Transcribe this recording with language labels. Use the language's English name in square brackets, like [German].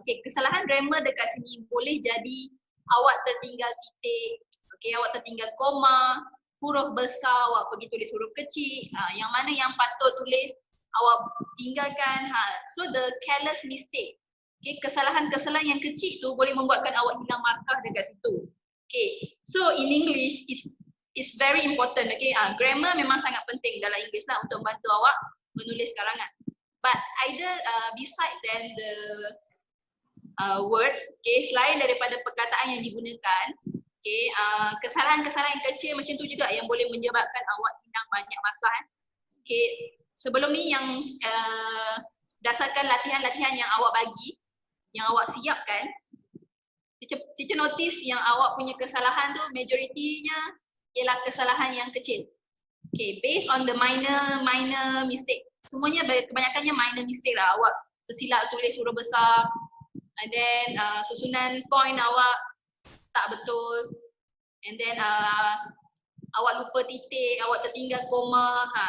[Malay] Okay, kesalahan grammar dekat sini boleh jadi awak tertinggal titik, okay, awak tertinggal koma, huruf besar awak pergi tulis huruf kecil, yang mana yang patut tulis awak tinggalkan. [English] So the careless mistake, [Malay] okay, kesalahan-kesalahan yang kecil tu boleh membuatkan awak hilang markah dekat situ. [English] Okay, so in English it's very important. [Malay] Okay, grammar memang sangat penting dalam English lah untuk membantu awak menulis karangan. [English] But either beside than the words, [Malay] okay, selain daripada perkataan yang digunakan, okay, kesalahan-kesalahan yang kecil macam tu juga yang boleh menyebabkan awak hilang banyak markah. Okay, sebelum ni yang dasarkan latihan-latihan yang awak bagi, yang awak siapkan, teacher notice yang awak punya kesalahan tu majoritinya ialah kesalahan yang kecil. [English] Okay, based on the minor mistake. [Malay] Semuanya kebanyakannya minor mistake lah. Awak tersilap tulis huruf besar, and then susunan point awak tak betul, and then awak lupa titik, awak tertinggal koma.